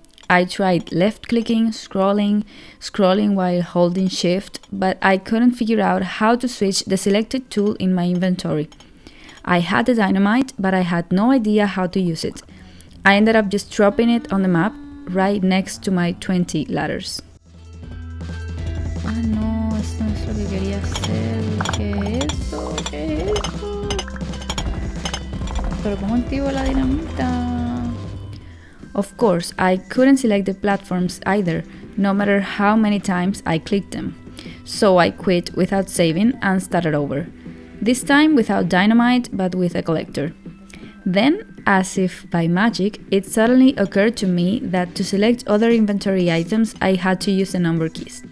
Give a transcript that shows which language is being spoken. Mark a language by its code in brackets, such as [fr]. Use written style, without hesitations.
[en] I tried left-clicking, scrolling while holding shift, but I couldn't figure out how to switch the selected tool in my inventory. I had the dynamite, but I had no idea how to use it. I ended up just dropping it on the map right next to my 20 ladders. [es] Ah, no, esto no es lo que quería hacer. ¿Qué es esto? ¿Qué es esto? ¿Pero cómo activo la dinamita? [en] Of course, I couldn't select the platforms either, no matter how many times I clicked them. So I quit without saving and started over. This time without dynamite, but with a collector. Then, as if by magic, it suddenly occurred to me that to select other inventory items, I had to use the number keys.